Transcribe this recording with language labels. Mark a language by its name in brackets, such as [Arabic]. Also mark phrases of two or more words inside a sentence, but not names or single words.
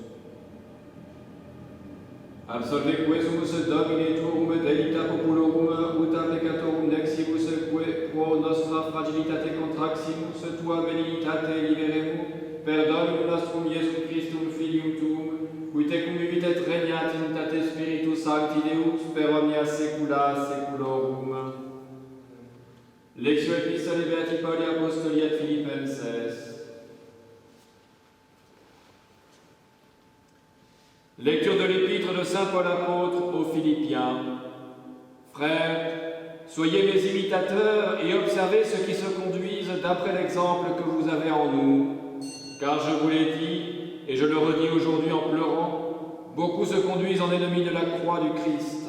[Latin] Absolve quesumus Domine tuum delita populorum, uta peccatorum nexibus quae pro nostra fragilitate contraximus, tua benignitate liberemur, per Dominum nostrum Iesum Christum Filium tuum, qui tecum vivit et regnat in unitate Spiritus Sancti Deus, per omnia saecula saeculorum. Lectio Epistolae Beati Pauli Apostoli et Philippenses. [French] Lecture de l'épître de saint Paul apôtre aux Philippiens. Frères, soyez mes imitateurs et observez ceux qui se conduisent d'après l'exemple que vous avez en nous. Car je vous l'ai dit, et je le redis aujourd'hui en pleurant, beaucoup se conduisent en ennemis de la croix du Christ.